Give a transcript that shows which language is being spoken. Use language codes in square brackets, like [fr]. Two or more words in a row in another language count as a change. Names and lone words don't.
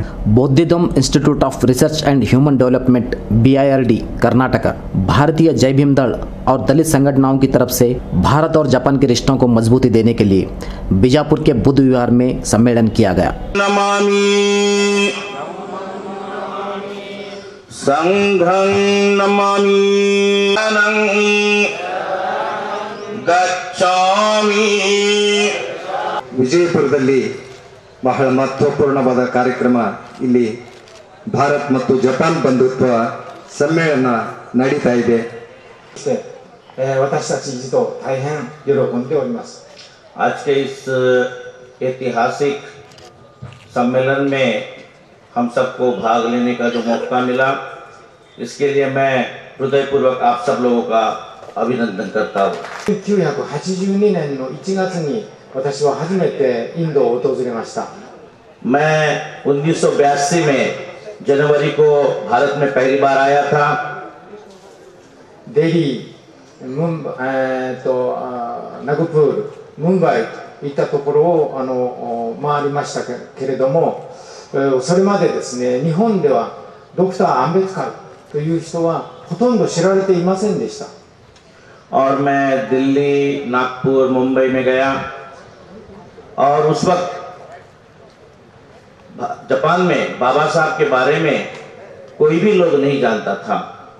[hi] बौद्धिदम इंस्टीट्यूट ऑफ रिसर्च एंड ह्यूमन डेवलपमेंट BIRD कर्नाटक, भारतीय जय भीम दल और दलित संगठनों की तरफ से भारत और जापान के रिश्तों को मजबूती देने के लिए बीजापुर के बुद्ध विहार में सम्मेलन किया गया। [pi] नमामि संघं नमामि गच्छामि। [kn] ವಿಜಯಪುರದಲ್ಲಿ ಬಹಳ ಮಹತ್ವಪೂರ್ಣವಾದ ಕಾರ್ಯಕ್ರಮ ಇಲ್ಲಿ ಭಾರತ್ ಮತ್ತು ಜಪಾನ್ ಬಂಧುತ್ವ ಸಮ್ಮೇಳನ ನಡೀತಾ ಇದೆ. [ja] 私たち一同大変喜んでおります。 [hi] आज के इस ऐतिहासिक सम्मेलन में हम सबको भाग लेने का जो मौका मिला, इसके लिए मैं हृदयपूर्वक आप सब लोगों का अभिनंदन करता हूँ। [ja] 1982 年の1月に私は初めてインドを訪れました。 [hi] मैं 1982 में जनवरी को भारत में पहली बार आया था। [ja] デリー、ナグプール、ムンバイといったところを回りましたけれども、それまでですね、日本ではドクター・アンベツカルという人はほとんど知られていませんでした。 [hi] और मैं दिल्ली, नागपुर, मुंबई में गया और उस वक्त जापान में बाबा साहब के बारे में कोई भी लोग नहीं जानता था।